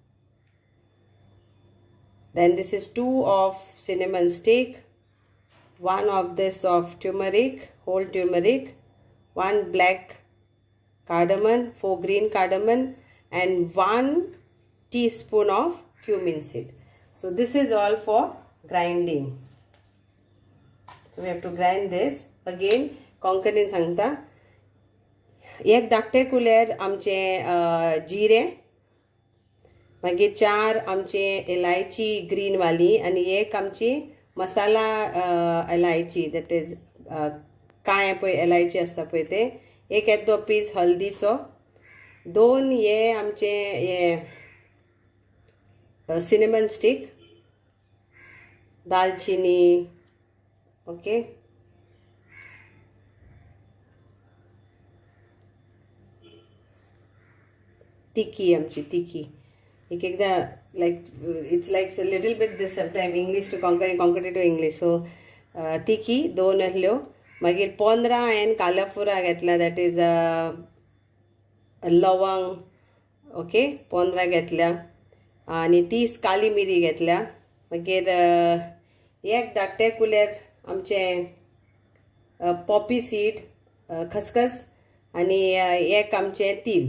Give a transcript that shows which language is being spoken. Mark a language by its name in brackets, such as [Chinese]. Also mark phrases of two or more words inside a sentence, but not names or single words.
[English] Then this is 2 of cinnamon stick, 1 of this of turmeric, whole turmeric, 1 black cardamom, 4 green cardamom, and 1 teaspoon of cumin seed. So this is all for grinding. So we have to grind this. [Konkani] Again कोंकणीन सांगता, 1 धाकटे कुलेर आमचे जिरे, मागीर 4 आमचे इलायची ग्रीन वाली, आनी 1 आमची मसाला इलायची, [English] that is [Konkani] काळे पळय इलायची आसता पळय ते, 1 येदो पीस हल्दीचो, 2 हे आमचे हे [English] cinnamon stick, [Konkani] दालचिनी. ओके, तिकी आमची तिकी, एकदा [English] like it's like a little bit this sometimes English to Konkani to English. [Konkani] So तिकी 2 आहल्यो. मागीर 15 हांवें कालाफुरा घेतला, [English] that is [Konkani] लवंग. ओके, 15 घेतल्या, आनी 30 काली मिरी घेतल्या. मागीर 1 धाकटे कुलेर आमचे [English] poppy seed, [Konkani] खसखस, आनी 1 आमचे तील.